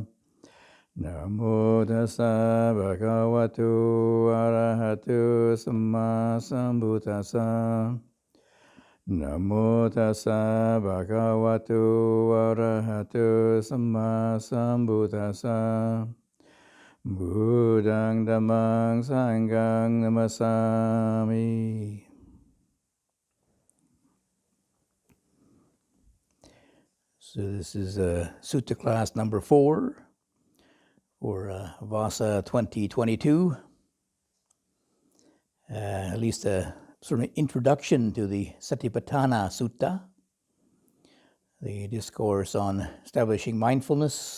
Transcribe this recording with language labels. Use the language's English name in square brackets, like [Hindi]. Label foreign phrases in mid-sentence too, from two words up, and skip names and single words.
[Pali] Namo tassa bhagavato arahato samma sambuddhassa. Namo tassa bhagavato arahato samma sambuddhassa. Buddhang dhammang sanghang namasami. [English] So this is Sutta class number 4 for Vasa 2022. At least a sort of introduction to the Satipatthana Sutta, the discourse on establishing mindfulness.